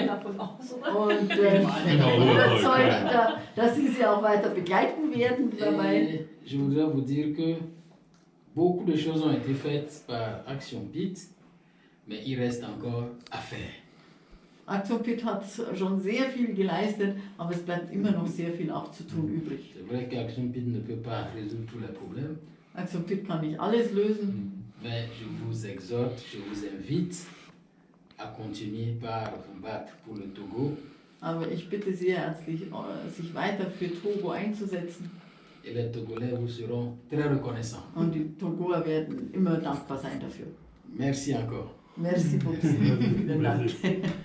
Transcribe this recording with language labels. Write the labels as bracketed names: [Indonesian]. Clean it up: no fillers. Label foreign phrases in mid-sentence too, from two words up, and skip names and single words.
[German] davon aus, oder? Und ich bin überzeugt, dass Sie auch weiter begleiten werden dabei. [French] Et je voudrais vous dire que beaucoup de choses ont été faites par Action PIT, mais il reste encore à faire. [German] Aktion Pitt hat schon sehr viel geleistet, aber es bleibt immer noch sehr viel auch zu tun übrig. [French] C'est vrai qu'Action PIT ne peut pas résoudre tous les problèmes, [German] Aktion Pitt kann nicht alles lösen, [French] mais je vous exhorte, je vous invite à continuer par vous battre pour le Togo. [German] aber ich bitte sehr herzlich, sich weiter für Togo einzusetzen. [French] Et les Togolais vous seront très reconnaissants. [German] Und die Togoer werden immer dankbar sein dafür. [French] Merci encore. Merci beaucoup. [German] Vielen Dank.